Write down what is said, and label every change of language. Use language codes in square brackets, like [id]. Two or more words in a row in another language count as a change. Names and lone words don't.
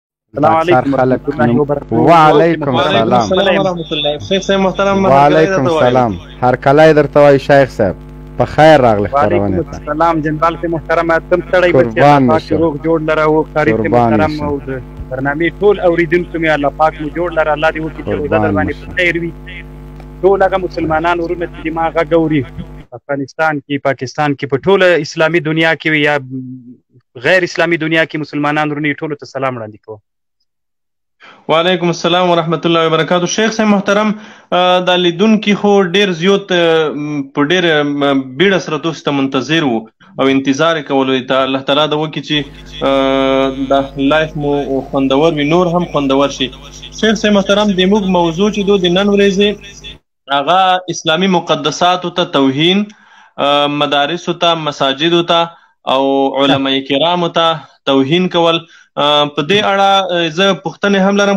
[ar] السلام علیکم ورحمۃ اللہ وبرکاتہ. وعلیکم السلام ورحمۃ الله. [ps] شیخ صاحب محترم [ar] وعلیکم السلام. [ps] هرکلی درته وایي شیخ صاحب په خیر راغلی خپرونې [ar] وعلیکم السلام [ps] جنرال صاحب محترم تم سړی قربان بچی مشه. روغ جوړ لره او قاری صاحب محترم او د برنامې ټول اوریدونکو مې الله پاک مو جوړ لره. الله دې وکړي چې روزه در باندې په خیر وي. ټول هغه مسلمانان ورونه چې دې ما غږ اوري افغانستان کې پاکستان کې په ټوله اسلامي دنیا کې وي یا غیر اسلامي دنیا کې مسلمانان ورونه ټولو ته سلام وړاندې کوم. [ar] وعلیکم السلام ورحمۃ اللہ وبرکاتہ. [ps] شیخ صاحب محترم دا لیدونکي خو ډیر زیات په ډیر بیړه سره تاسو ته منتظر وو او انتظار یې کولو ته الله تعالی دا وکړي چې دا لایف مو خوندور وي نور هم خوندور شي. شیخ صاحب محترم د موږ موضوع چې د نن ورځې هغه اسلامي مقدساتو ته توهین، مدارسو ته مساجدو ته او علماء کرامو ته توهین کول، په دې اړه زه پوښتنې هم لرم.